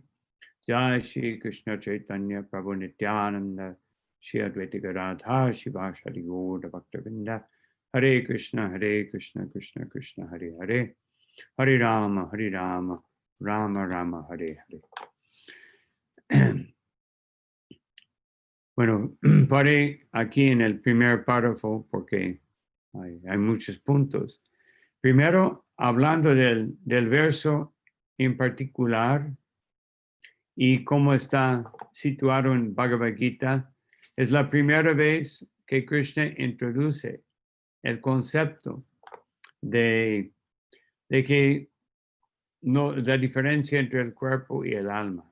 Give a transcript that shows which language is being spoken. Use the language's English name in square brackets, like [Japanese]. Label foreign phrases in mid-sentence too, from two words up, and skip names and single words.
[Sanskrit] Jai Shri Krishna Chaitanya Prabhu Nityananda Shri Advaita Gadadhar Shivasari Gaura Bhaktavinda. Hare Krishna Krishna Krishna Hare Hare. Hare Rama Rama Rama Hare Hare. [Spanish] Bueno, paré aquí en el primer párrafo porque hay muchos puntos. Primero, hablando del verso en particular y cómo está situado en Bhagavad Gita, es la primera vez que Krishna introduce el concepto de que no, la diferencia entre el cuerpo y el alma.